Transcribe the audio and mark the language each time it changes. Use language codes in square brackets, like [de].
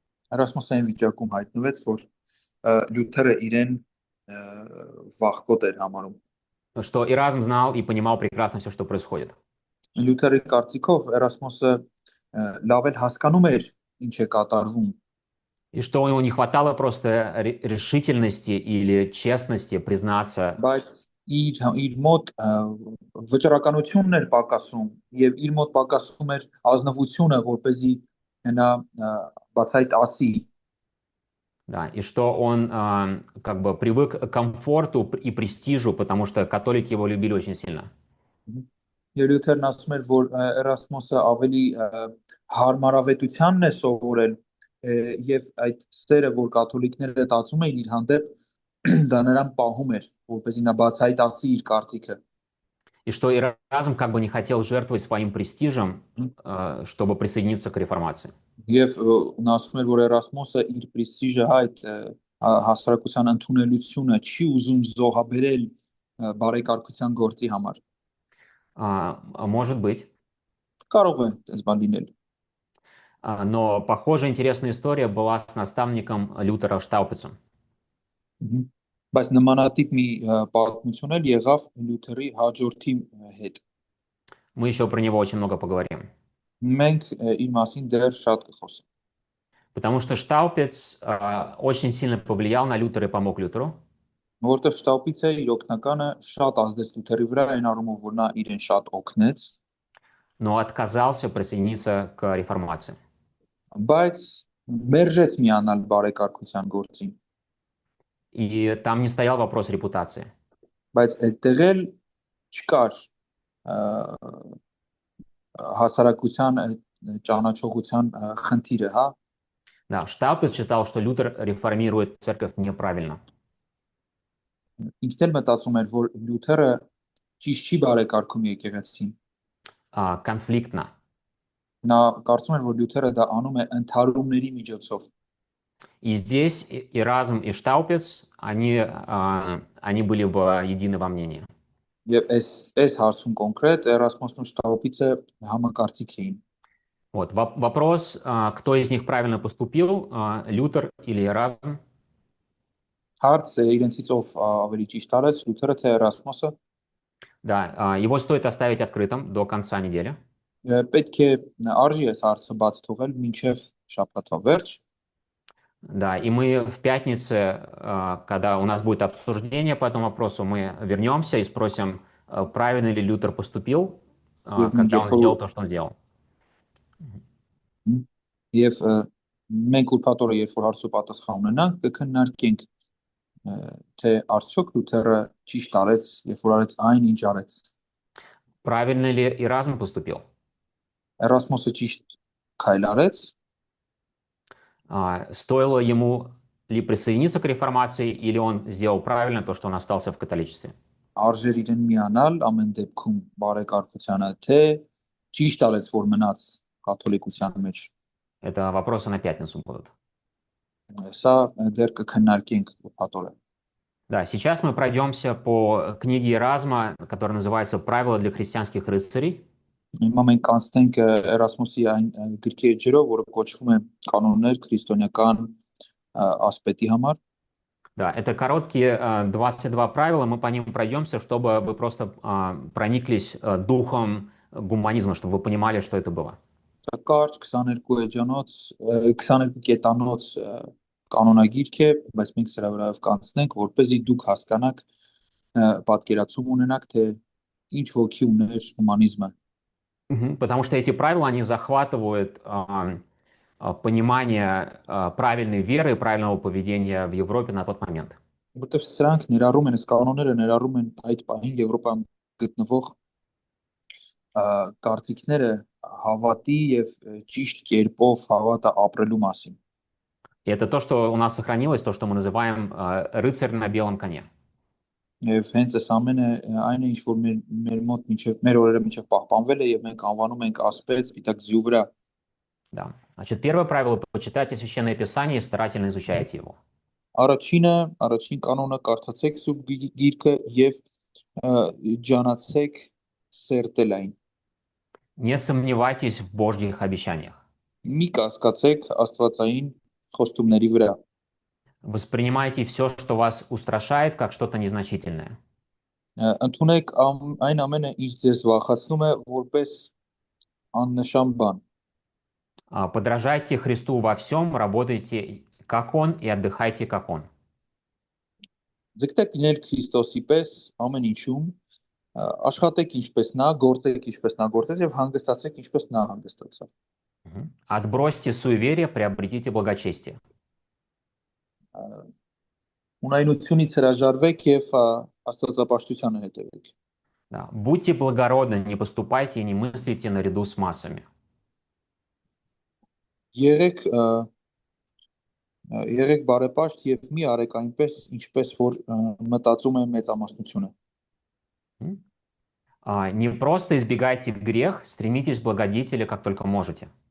[hy] Էրասմոսը այն վիճակում հայտնվեց, որ Լյութերը իրեն վախկոտ էր համարում։ [ru] Что и разум знал и понимал прекрасно все, что происходит. [hy] Լյութերի կարծիքով Էրասմոսը լավ էլ հասկանում էր ինչ է կատարվում, [ru] И что у него не хватало просто решительности или честности признаться, [hy] բայց իր մոտ վճռականությունն էր պակասում եւ իր մոտ պակասում էր ազնվությունը, որպեսզի նա բացայտ ասի, [ru] да, и что он как бы привык к комфорту и престижу, потому что католики его любили очень сильно. [hy] Եվ Լյութերն ասում էր, որ Էրասմոսը ավելի հարմարավետությանն է սովորել եւ այդ սերը, որ կաթոլիկները տածում էին իր հանդեպ, դա նրան պահում էր, որպեսզի նա բացայտ ասի իր կարծիքը։ [ru] И что и разум как бы не хотел жертвовать своим престижем, чтобы присоединиться к реформации. [hy] Եվ նա ասում էր, որ Էրասմոսը իր պրեստիժը այդ հասարակության ընդունելությունը չի ուզում զոհաբերել բարեկարգության գործի համար։ [ru] Может быть. [hy] Կարող է այդպես բան լինել։ [ru] Но похожая интересная история была с наставником Лютера Штаупицем. [hy] Բայց նմանատիպ մի պատմություն էլ եղավ Լյութերի հաջորդի հետ։ [ru] Мы еще про него очень много поговорим. [hy] Մենք իր մասին դեռ շատ կխոսենք։ [ru] Потому что Штаупиц очень сильно повлиял на Лютера и помог Лютеру. [hy] Որտեղ Շտապիցը իր օգնականը շատ ազդեց Լյութերի վրա, այն առումով, որ նա իրեն շատ օգնեց, [ru] но отказался присоединиться к реформации. [hy] բայց մերժեց միանալ բարեկարգության գործին։ [ru] И там не стоял вопрос репутации. [hy] Բայց այդտեղ էլ չկար հասարակության ճանաչողության խնդիրը, հա։ [ru] Да, Штаупиц считал, что Лютер реформирует церковь неправильно. [hy] Ինքն էլ մտածում էր, որ Լյութերը ճիշտ չի բարեկարգում եկեղեցին։ [ru] Конфликтно. [hy] Նա կարծում էր, որ Լյութերը դա անում է ընդհարումների միջոցով։ [ru] И здесь и разум, и Штаупиц, они были бы едины во мнении. [hy] Եվ այս հարցում կոնկրետ Էրասմոսն ու Շտապիցը համակարծիք էին։ [ru] Вот вопрос, кто из них правильно поступил, Лютер или Эразм? [hy] Հարցը իրենցից ով ավելի ճիշտ արեց, Լյութերը թե Էրասմոսը։ [ru] Да, его стоит оставить открытым до конца недели. [hy] Պետք է արժի այս հարցը բաց թողել մինչև շաբաթվա վերջ։ [ru] Да, и мы в пятнице, когда у нас будет обсуждение по этому вопросу, мы вернемся и спросим, правильно ли Лютер поступил, когда он сделал то, что он сделал. [hy] Եվ մենք ուրբաթ-օրը, երբ որ հարցու պատասխան ունենանք, կքննարկենք թե արդյոք Լյութերը ճիշտ արեց, երբ որ արեց այն, ինչ արեց։ [ru] Правильно ли Эразм поступил? [hy] Էրասմոսը ճիշտ քայլ արեց։ [ru] Стоило ему ли присоединиться к реформации, или он сделал правильно то, что он остался в католичестве? [hy] Արժեր իրեն միանալ ամեն դեպքում բարեկարգությանը, թե ճիշտ արեց, որ մնաց կաթոլիկության մեջ։ [ru] Это вопросы на пятницу будут. [hy] Սա դեռ կքննարկենք ուրբաթ-օրը։ [ru] Да, сейчас мы пройдемся по книге Эразма, которая называется «Правила для христианских рыцарей». [hy] Հիմա մենք կանցնենք Էրասմոսի այն գրքի էջերով, որը կոչվում է կանոններ քրիստոնեական ասպետի համար։ [ru] Да, это короткие 22 правила, мы по ним пройдемся, чтобы вы просто прониклись духом гуманизма, чтобы вы понимали, что это было. [hy] Կարճ 22 էջանոց, 22 կետանոց կանոնագիրք է, բայց մենք սրա վրայով կանցնենք, որպեսզի դուք հասկանաք, պատկերացում ունենաք, թե ինչ ոգի ուներ հումանիզմը։ [ru] Потому что эти правила, они захватывают понимание правильной веры и правильного поведения в Европе на тот момент. [hy] Որտեղ սրանք ներառում են, այս կանոնները ներառում են այդ պահին Եվրոպայում գտնվող կարծիքները հավատի եւ ճիշտ կերպով հավատը ապրելու մասին։ [ru] И это то, что у нас сохранилось, то, что мы называем рыцарь на белом коне. [hy] Եվ հենց այս ամենը այն է, ինչ որ մեր մոտ մեր օրերը մինչև պահպանվել է եւ մենք անվանում ենք ասպետ սպիտակ ձյու վրա։ [ru] Да. Значит, первое правило — почитайте Священное Писание и старательно изучайте его. [hy] Առաջին կանոնը կարդացեք Սուրբ Գիրքը եւ ջանացեք սերտել այն։ [ru] Не сомневайтесь в Божьих обещаниях. [hy] Մի կասկածեք Աստվածային խոստումների вրա։ [ru] Воспринимайте все, что вас устрашает, как что-то незначительное. [hy] Ընդունեք այն ամենը, ինչ ձեզ վախացնում է, որպես աննշան բան։ [ru] Подражайте Христу во всем, работайте как Он и отдыхайте как Он. [hy] Ձգտեք լինել Քրիստոսի պես ամեն ինչում, աշխատեք ինչպես նա, գործեք ինչպես նա գործեց եւ հանգստացեք ինչպես նա հանգստացավ։ [ru] Отбросьте суеверие, приобретите благочестие. [hy] Ունայնությունից հրաժարվեք եւ աստվածապաշտությանը հետևեք։ [ru] Да. Будьте благородны, не поступайте и не мыслите наряду с массами. [hy] Եղեք բարեպաշտ եւ մի արեք այնպես, ինչպես որ մտածում է մեծամասնությունը։ [ru] Не просто избегайте грех, стремитесь к благодетели, как только можете.